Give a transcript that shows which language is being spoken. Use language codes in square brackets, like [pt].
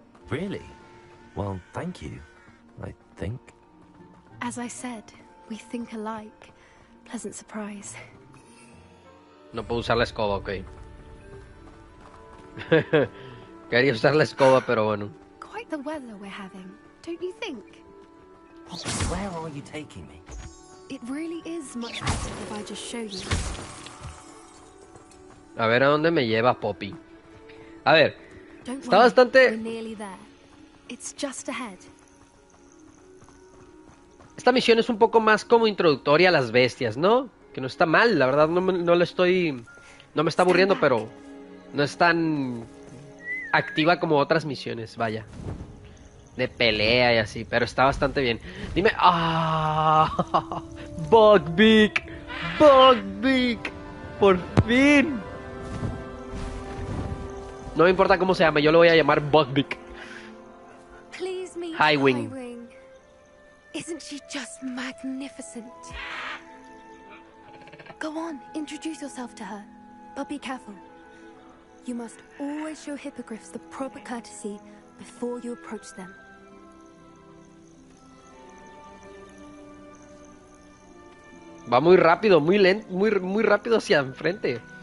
[en] Really? Well, thank you. I think. As I said, we think alike. Pleasant surprise. [es] No puedo usar la escoba, ok. Quería usar la escoba, pero bueno. [en] Quite the weather we're having, don't you think? Poppy, where are you taking me? It really is much better if I just show you. [es] A ver a dónde me lleva Poppy. A ver, [en] Don't [es] está [en] worry, [es] bastante... [en] we're nearly there. It's just ahead. [es] Esta misión es un poco más como introductoria a las bestias, ¿no? Que no está mal, la verdad no le estoy... No me está aburriendo, pero no es tan activa como otras misiones, vaya. De pelea y así, pero está bastante bien. Dime... ¡Ah! ¡Buckbeak! ¡Buckbeak! ¡Por fin! No me importa cómo se llame, yo lo voy a llamar Buckbeak. [en] Please meet Highwing. Highwing. Isn't she just magnificent? Go on, introduce yourself to her. But be careful. You must always show hippogriffs the proper courtesy before you approach them. [es] Va muy rápido, muy lento, muy rápido hacia enfrente.